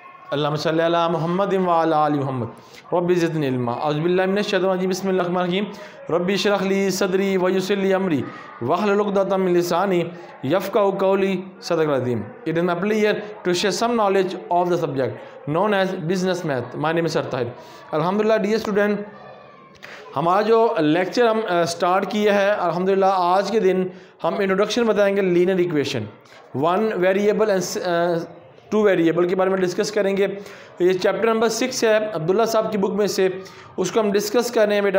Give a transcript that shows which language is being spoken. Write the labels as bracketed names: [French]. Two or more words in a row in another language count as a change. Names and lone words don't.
[Arabic] اللهم صل على محمد وعلى آل محمد رب زدني علما أعوذ بالله من الشيطان الرجيم بسم الله الرحمن الرحيم رب اشرح لي صدري ويسر لي أمري واحلل عقدة من لساني يفقهوا قولي صدق العظيم. [English] It is my pleasure to share some knowledge of the subject known as business math. My name is Sir Tahir. [Hindi] अल्हम्दुलिल्लाह [English] dear student, [Hindi] हमारा जो लेक्चर हम स्टार्ट किया है अल्हम्दुलिल्लाह, आज के दिन हम इंट्रोडक्शन बताएंगे [English] linear equation, one variable and two variable [Hindi] के बारे में डिस्कस करेंगे। ये [English] chapter number [Hindi] 6 है अब्दुल्ला साहब की बुक में से, उसको हम डिस्कस कर रहे हैं बेटा।